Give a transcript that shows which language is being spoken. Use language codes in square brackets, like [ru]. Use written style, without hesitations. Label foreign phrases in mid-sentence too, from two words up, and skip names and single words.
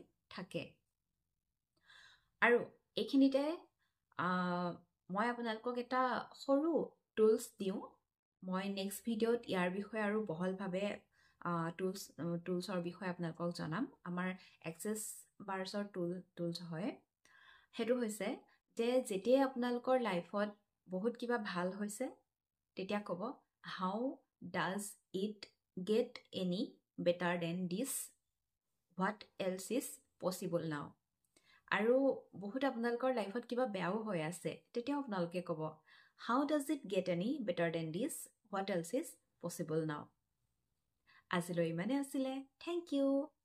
[as] থাকে আৰু এইখিনিতে মই আপোনালোকক এটা সৰু টুলছ দিওঁ মই [en] next video [as] ইয়াৰ বিষয়ে আৰু বহলভাৱে টুলছৰ বিষয়ে আপোনালোকক জনাম আমাৰ এক্সেছ বাৰ্ছৰ টুলছ হয় সেইটো হৈছে যে যেতিয়াই আপোনালোকৰ লাইফত বহুত কিবা ভাল হৈছে তেতিয়া ক'ব [en] how does it get any better than this what else is possible now [as] আৰু বহুত আপোনালোকৰ লাইফত কিবা বেয়াও হৈ আছে তেতিয়াও আপোনালোকে ক'ব [en] how does it get any better than this what else is possible now [as] আজিলৈ ইমানে আছিলে [en] thank you